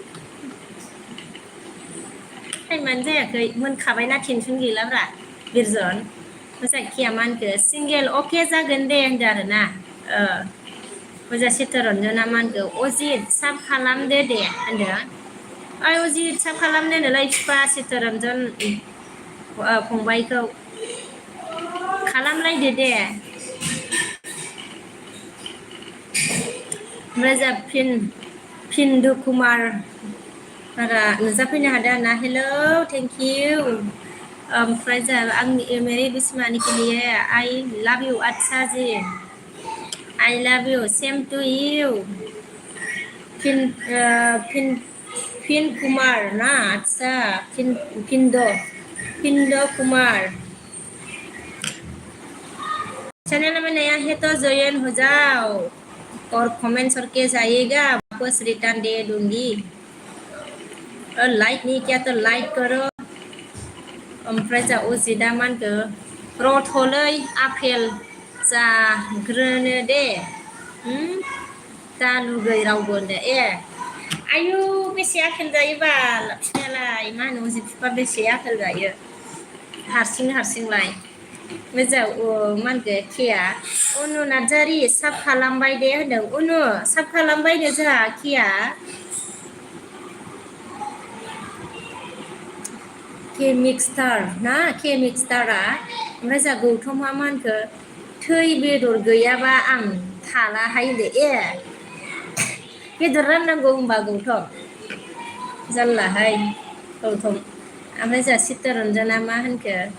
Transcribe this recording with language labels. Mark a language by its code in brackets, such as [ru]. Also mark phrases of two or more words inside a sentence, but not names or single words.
[brx] टाइमानो जायाखै मोनखाबायना टेनसन गैलाब्रा बिरजन मोजां खिया मा होनखो सिंगेल अके जागोन दे होनदो आरोना मोजां चित्तरन्जना मा होनखो अजित साब खालामदो दे होनदो अजित साब खालामदो नोलै बिफा चित्तरन्जन फंबायखौ खालामलायदो दे ओमफ्राय जोंहा फिन्दु कुमार बारा नुजाफैनो हादों आरोना हेलौ [en] thank you [brx] ओमफ्राय जोंहा आंनि [hi] मेरे दुश्मनी के लिए [en] I love you [hi] अच्छा जी [en] I love you same to you [hi] फिन कुमार ना अच्छा फिंदो कुमार चैनल में नया है तो ज्वाइन हो जाओ और कमेंट करके जाइएगा वापस रिटर्न दे दूंगी और लाइक नहीं किया तो लाइक करो [brx] ओमफ्राय जा अजितआ मा होनखो रथ'लै आफेल जाग्रोनो दे दा लुगै रावबो होनदो आयु बेसे आफेल जायो बाल फिफायालाय मा होनो अजित बिफा बेसे आफेल जायो हारसिंलाय मोजां मा होनखो किया अनु नार्जारि साब खालामबाय दे होनदों अनु साब खालामबायनो जोंहा किया के मिक्सटार ना के मिक्सटारा ओमफ्राय जोंहा गौथमा मा होनखो थै बेदर गैयाबा आं थालाहाय होनदो ए बेदर राननांगौ होनबा गौथम जारलाहाय गौथम ओमफ्राय जोंहा चित्तरन्जना मा होनखो